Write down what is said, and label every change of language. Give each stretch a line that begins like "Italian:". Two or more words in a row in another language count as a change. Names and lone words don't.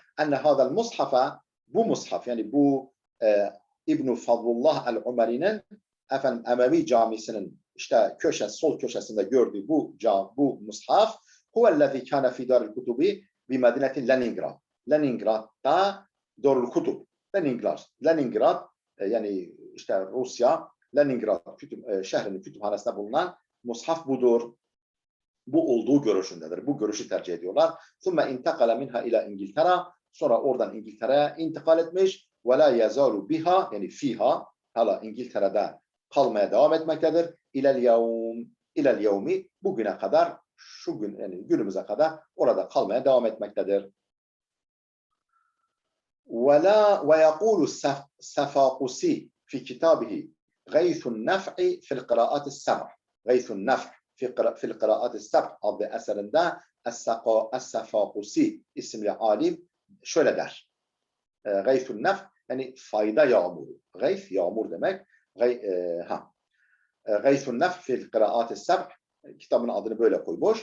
Arabic: أن هذا المصحف,
Turkish: bu mushaf yani bu İbn Fadlullah el-Umeri'nin Emevi Camisi'nin işte sol köşesinde gördüğü bu mushaf
Arabic: هو الذي كان في دار الكتب بمدينة Leningrad.
Turkish: Leningrad'da
Arabic: دار الكتب.
Turkish: Leningrad yani işte Rusya Leningrad şehrinin kütüphanesinde bulunan mushaf budur. Bu olduğu görüşündedir. Bu görüşü tercih ediyorlar.
Arabic: ثُمَّ اِنْتَقَلَ مِنْهَا ila İngiltere.
Turkish: Sonra oradan İngiltere'ye intikal etmiş.
Arabic: وَلَا يَزَالُ بها
Turkish: yani fiha hala İngiltere'de kalmaya devam etmektedir.
Arabic: إلى اليوم
Turkish: bugüne kadar şu gün yani günümüze kadar orada kalmaya devam etmektedir.
Arabic: ويقول السفاقسي في كتابه غيث النفع في القراءات السبع غيث النفع في القراءات السبع
Turkish: adlı eserinde Es-Sefakusi isimli alim şöyle der.
Arabic: غيث النفع
Turkish: yani fayda yağmuru. Gayth yağmur demek.
Arabic: غيث النفع في القراءات السبع
Turkish: kitabın adını böyle koymuş.